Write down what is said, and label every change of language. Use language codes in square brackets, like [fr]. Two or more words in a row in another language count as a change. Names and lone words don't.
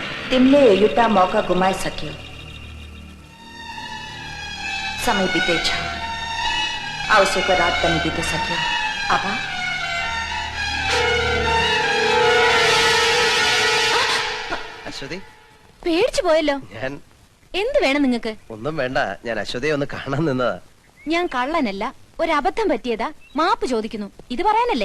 [ne] तिमीले एउटा मौका गुमाइसक्यौ। समय बितेछ, आवश्यकको रात पनि बितिसक्यो। अब [ml] അശ്വതി, പേടിച്ചു പോയല്ലോ. ഞാൻ എന്ത് വേണം നിങ്ങക്ക്? ഒന്നും വേണ്ട, ഞാൻ അശ്വതിയെ ഒന്ന് കാണാൻ നിന്നതാ. ഞാൻ കള്ളനല്ല, ഒരു അബദ്ധം പറ്റിയതാ, മാപ്പ് ചോദിക്കുന്നു. ഇത് പറയാനല്ലേ?